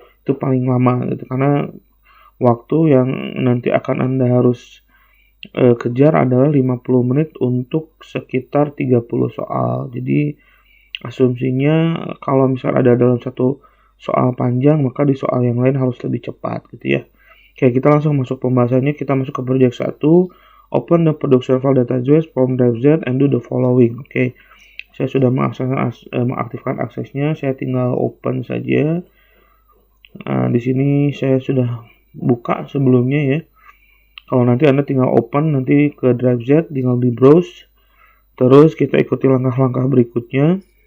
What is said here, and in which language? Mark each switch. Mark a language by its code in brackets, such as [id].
[id] Itu paling lama gitu, karena waktu yang nanti akan Anda harus kejar adalah 50 menit untuk sekitar 30 soal. Jadi asumsinya kalau misal ada dalam satu soal panjang, maka di soal yang lain harus lebih cepat gitu ya. Oke, kita langsung masuk pembahasannya. Kita masuk ke project 1. [en] Open the production file database from drive Z and do the following. [id] Oke, saya sudah mengaktifkan aksesnya. Saya tinggal open saja. Di sini saya sudah buka sebelumnya ya. Kalau nanti Anda tinggal open nanti ke drive Z, tinggal di browse. Terus kita ikuti langkah-langkah berikutnya.